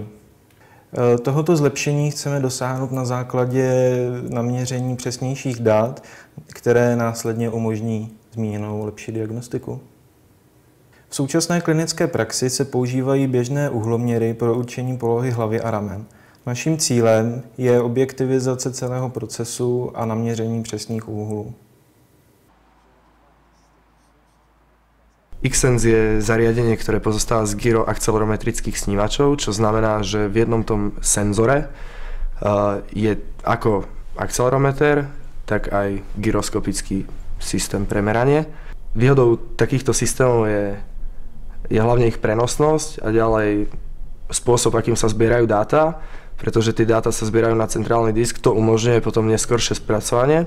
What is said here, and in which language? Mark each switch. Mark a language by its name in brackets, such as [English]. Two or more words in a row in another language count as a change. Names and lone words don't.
[Czech] Tohoto zlepšení chceme dosáhnout na základě naměření přesnějších dat, které následně umožní zmíněnou lepší diagnostiku. V současné klinické praxi se používají běžné uhloměry pro určení polohy hlavy a ramen. Naším cílem je objektivizace celého procesu a naměření přesných úhlů. [Slovak] Xsense je zariadenie, ktoré pozostáva z gyroakcelerometrických snívačov, čo znamená, že v jednom tom senzore je ako akcelerometer, tak aj gyroskopický systém pre meranie. Výhodou takýchto systémov je hlavne ich prenosnosť a ďalej spôsob, akým sa zbierajú dáta, pretože tie dáta sa zbierajú na centrálny disk, to umožňuje potom neskoršie spracovanie.